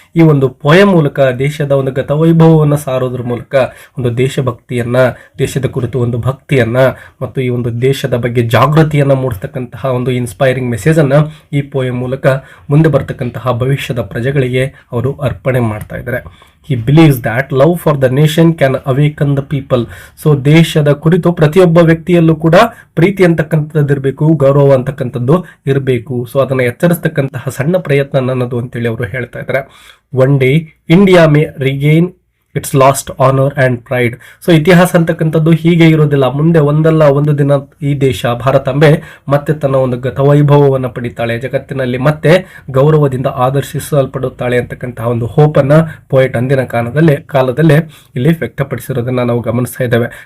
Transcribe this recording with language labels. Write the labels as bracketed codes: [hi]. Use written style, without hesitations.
[kn] ಈ ಒಂದು ಪೋಯಮ್ ಮೂಲಕ ದೇಶದ ಒಂದು ಗತವೈಭವವನ್ನು ಸಾರೋದ್ರ ಮೂಲಕ ಒಂದು ದೇಶಭಕ್ತಿಯನ್ನ, ದೇಶದ ಕುರಿತು ಒಂದು ಭಕ್ತಿಯನ್ನ ಮತ್ತು ಈ ಒಂದು ದೇಶದ ಬಗ್ಗೆ ಜಾಗೃತಿಯನ್ನ ಮೂಡಿಸ್ತಕ್ಕಂತಹ ಒಂದು ಇನ್ಸ್ಪೈರಿಂಗ್ ಮೆಸೇಜ್ ಅನ್ನ ಈ ಪೋಯಮ್ ಮೂಲಕ ಮುಂದೆ ಬರ್ತಕ್ಕಂತಹ ಭವಿಷ್ಯದ ಪ್ರಜೆಗಳಿಗೆ ಅವರು ಅರ್ಪಣೆ ಮಾಡ್ತಾ ಇದ್ದಾರೆ. [en] He believes that love for the nation can awaken the people. [kn] So ದೇಶದ ಕುರಿತು ಪ್ರತಿಯೊಬ್ಬ ವ್ಯಕ್ತಿಯಲ್ಲೂ ಕೂಡ ಪ್ರೀತಿ ಅಂತಕ್ಕಂಥದ್ದು ಇರಬೇಕು, ಗೌರವ ಅಂತಕ್ಕಂಥದ್ದು ಇರಬೇಕು. ಸೊ ಅದನ್ನು ಎಚ್ಚರಿಸ್ತಕ್ಕಂತಹ ಸಣ್ಣ ಪ್ರಯತ್ನ ನನ್ನದು ಅಂತೇಳಿ ಅವರು ಹೇಳ್ತಾ ಇದ್ದಾರೆ. [en] One day India may regain its lost honour and pride. [kn] So ಇತಿಹಾಸ ಅಂತಕ್ಕಂಥದ್ದು ಹೀಗೆ ಇರೋದಿಲ್ಲ, ಮುಂದೆ ಒಂದಲ್ಲ ಒಂದು ದಿನ ಈ ದೇಶ ಭಾರತಾಂಬೆ ಮತ್ತೆ ತನ್ನ ಒಂದು ಗತವೈಭವವನ್ನು ಪಡಿತಾಳೆ, ಜಗತ್ತಿನಲ್ಲಿ ಮತ್ತೆ ಗೌರವದಿಂದ ಆದರ್ಶಿಸಲ್ಪಡುತ್ತಾಳೆ ಅಂತಕ್ಕಂತಹ ಒಂದು ಹೋಪನ್ನು ಪೋಯೆಟ್ ಅಂದಿನ ಕಾಲದಲ್ಲೇ ಇಲ್ಲಿ ವ್ಯಕ್ತಪಡಿಸಿರೋದನ್ನ ನಾವು ಗಮನಿಸ್ತಾ ಇದ್ದೇವೆ.